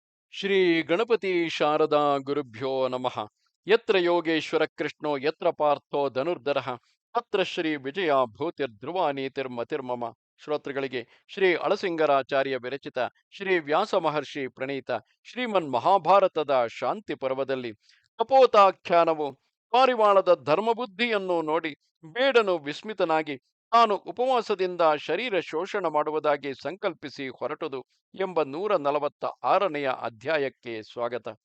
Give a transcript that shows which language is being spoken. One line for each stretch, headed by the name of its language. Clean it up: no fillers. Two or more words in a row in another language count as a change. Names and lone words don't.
Sanskrit: ಶ್ರೀ ಗಣಪತಿ ಶಾರದಾ ಗುರುಭ್ಯೋ ನಮಃ. ಯತ್ರ ಯೋಗೇಶ್ವರ ಕೃಷ್ಣೋ ಯತ್ರ ಪಾರ್ಥೋ ಧನುರ್ಧರಃ ತತ್ರ ಶ್ರೀ ವಿಜಯ ಭೂತಿರ್ಧ್ರುವ ನೀತಿರ್ಮತಿರ್ಮಮ.
Kannada: ಶ್ರೋತೃಗಳಿಗೆ ಶ್ರೀ ಅಳಸಿಂಗರಾಚಾರ್ಯ ವಿರಚಿತ ಶ್ರೀ ವ್ಯಾಸ ಮಹರ್ಷಿ ಪ್ರಣೀತ ಶ್ರೀಮನ್ ಮಹಾಭಾರತದ ಶಾಂತಿ ಪರ್ವದಲ್ಲಿ ಕಪೋತಾಖ್ಯಾನವು ಪಾರಿವಾಳದ ಧರ್ಮಬುದ್ಧಿಯನ್ನು ನೋಡಿ ಬೇಡನು ವಿಸ್ಮಿತನಾಗಿ ತಾನು ಉಪವಾಸದಿಂದ ಶರೀರ ಶೋಷಣ ಮಾಡುವುದಾಗಿ ಸಂಕಲ್ಪಿಸಿ ಹೊರಟುದು ಎಂಬ 146ನೆಯ ಅಧ್ಯಾಯಕ್ಕೆ ಸ್ವಾಗತ.